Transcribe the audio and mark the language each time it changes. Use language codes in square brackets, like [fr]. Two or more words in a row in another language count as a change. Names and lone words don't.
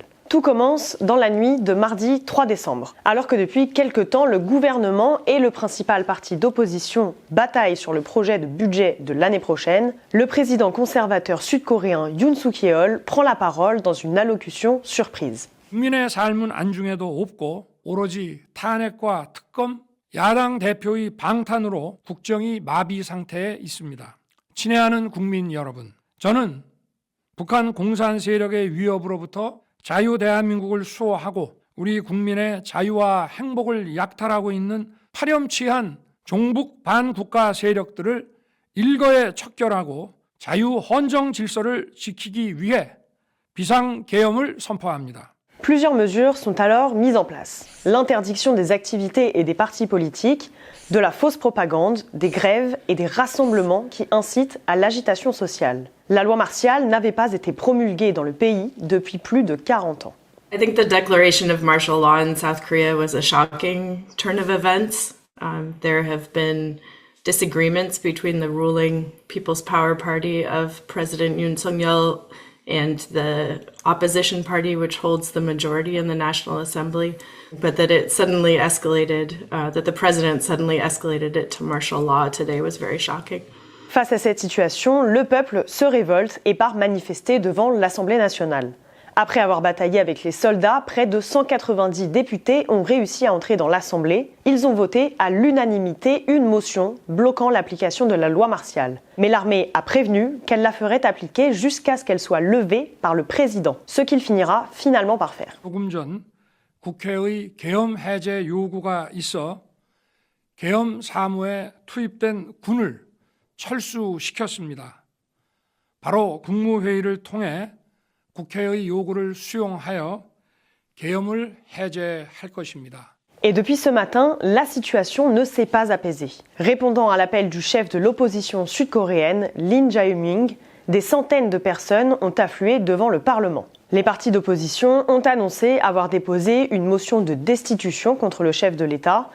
[fr] Tout commence dans la nuit de mardi 3 décembre. Alors que depuis quelque temps, le gouvernement et le principal parti d'opposition bataillent sur le projet de budget de l'année prochaine, le président conservateur sud-coréen Yoon Suk-yeol prend la parole dans une allocution surprise. [ko] 국민의 삶은 안중에도 없고 오로지 탄핵과 특검, 야당 대표의 방탄으로 국정이 마비 상태에 있습니다. 친애하는 국민 여러분, 저는 북한 공산 세력의 위협으로부터 자유 대한민국을 수호하고 우리 국민의 자유와 행복을 약탈하고 있는 파렴치한 종북 반국가 세력들을 일거에 척결하고 자유 헌정 질서를 지키기 위해 비상계엄을 선포합니다. [fr] Plusieurs mesures sont alors mises en place. L'interdiction des activités et des partis politiques, de la fausse propagande, des grèves et des rassemblements qui incitent à l'agitation sociale. La loi martiale n'avait pas été promulguée dans le pays depuis plus de 40 ans. [en] I think the declaration of martial law in South Korea was a shocking turn of events. There have been disagreements between the ruling People's Power Party of President Yoon Suk-yeol and the opposition party, which holds the majority in the National Assembly, but that it suddenly escalated, that the president suddenly escalated it to martial law today was very shocking. [fr] Face à cette situation, le peuple se révolte et part manifester devant l'Assemblée nationale. Après avoir bataillé avec les soldats, près de 190 députés ont réussi à entrer dans l'Assemblée. Ils ont voté à l'unanimité une motion bloquant l'application de la loi martiale. Mais l'armée a prévenu qu'elle la ferait appliquer jusqu'à ce qu'elle soit levée par le président, ce qu'il finira finalement par faire. [ko] 조금 전 국회의 계엄 해제 요구가 있어 계엄 사무에 투입된 군을 철수시켰습니다. 바로 국무회의를 통해 국회의 요구를 수용하여 계엄을 해제할 것입니다. [fr] Et depuis ce matin, la situation ne s'est pas apaisée. Répondant à l'appel du chef de l'opposition sud-coréenne, Lee Jae-myung, des centaines de personnes ont afflué devant le Parlement. Les partis d'opposition ont annoncé avoir déposé une motion de destitution contre le chef de l'État.